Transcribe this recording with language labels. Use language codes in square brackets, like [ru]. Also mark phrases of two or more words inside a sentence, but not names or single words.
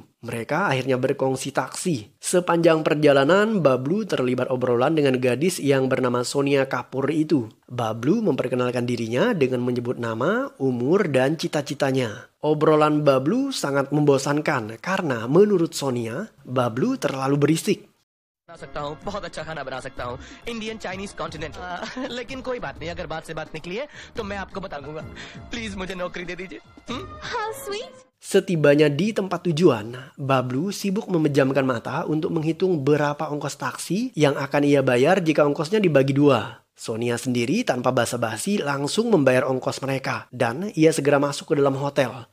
[id] Mereka akhirnya berkongsi taksi. Sepanjang perjalanan, Bablu terlibat obrolan dengan gadis yang bernama Sonia Kapoor itu. Bablu memperkenalkan dirinya dengan menyebut nama, umur, dan cita-citanya. Obrolan Bablu sangat membosankan karena menurut Sonia, Bablu terlalu berisik. [hi] बना सकता हूँ, बहुत अच्छा खाना बना सकता हूँ, [en] Indian Chinese continent. [hi] लेकिन कोई बात नहीं, अगर बात से बात निकली है तो मैं आपको बता दूंगा। प्लीज मुझे नौकरी दे दीजिए। [en] How sweet. [id] Setibanya di tempat tujuan, Bablu sibuk memejamkan mata untuk menghitung berapa ongkos taksi yang akan ia bayar jika ongkosnya dibagi dua. Sonia sendiri tanpa basa-basi langsung membayar ongkos mereka dan ia segera masuk ke dalam hotel.